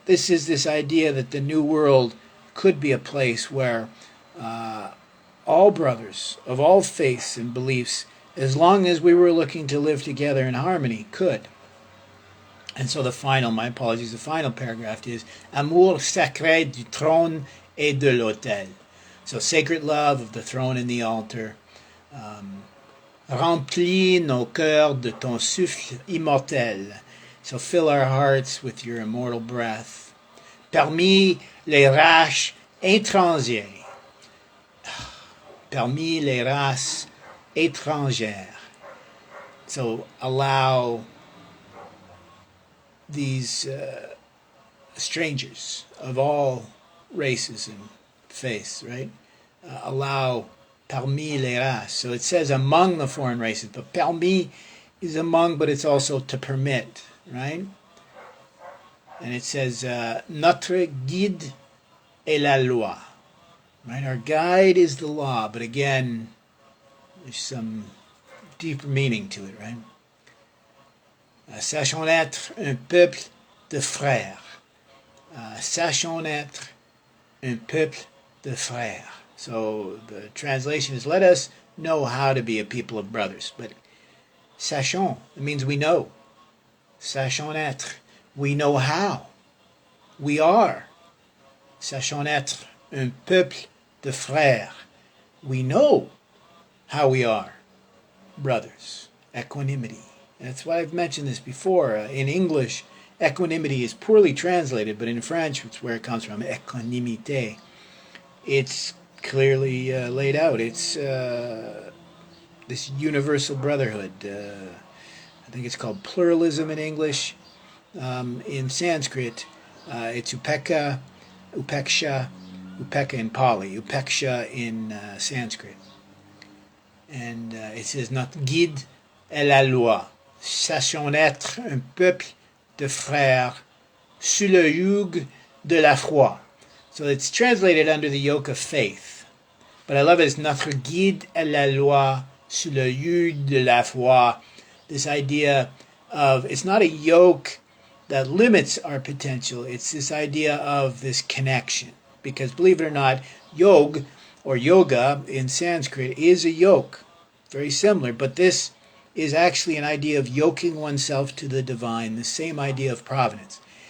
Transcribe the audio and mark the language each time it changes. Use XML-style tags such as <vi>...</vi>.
<en>This is this idea that the new world could be a place where all brothers of all faiths and beliefs, as long as we were looking to live together in harmony, could. And so the final, my apologies, the final paragraph is</en> <fr>Amour sacré du trône et de l'autel.</fr> <en>So sacred love of the throne and the altar.</en> <fr>Remplis nos cœurs de ton souffle immortel.</fr> <en>So fill our hearts with your immortal breath.</en> <fr>Parmi les races étrangères. Parmi les races étrangères.</fr> <en>So allow these strangers of all races and faiths, right? Allow</en> <fr>parmi les races.</fr> <en>So it says among the foreign races, but parmi is among, but it's also to permit, right? And it says</en> <fr>notre guide est la loi,</fr> <en>right? Our guide is the law, but again, there's some deeper meaning to it, right?</en> <fr>Sachons être un peuple de frères. Sachons être un peuple de frères.</fr> <en>So the translation is, let us know how to be a people of brothers. But sachons, it means we know.</en> <fr>Sachons être,</fr> <en>we know how. We are.</en> <fr>Sachons être un peuple de frères.</fr> <en>We know how we are brothers. Equanimity. That's why I've mentioned this before. In English, equanimity is poorly translated, but in French, it's where it comes from, équanimité. It's clearly laid out. It's this universal brotherhood. I think it's called pluralism in English. In Sanskrit, it's upekkha, upeksha, upekkha in Pali, upeksha in Sanskrit. And it says,</en> <fr>notre guide est la loi. Sachons être un peuple de frères sous le joug de la foi.</fr> <en>So it's translated under the yoke of faith. But I love it. It's</en> <fr>notre guide est la loi sous le joug de la foi.</fr> <en>This idea of, it's not a yoke that limits our potential. It's this idea of this connection. Because believe it or not, yog or yoga in Sanskrit is a yoke. Very similar. But this is actually an idea of yoking oneself to the divine, the same idea of providence.</en>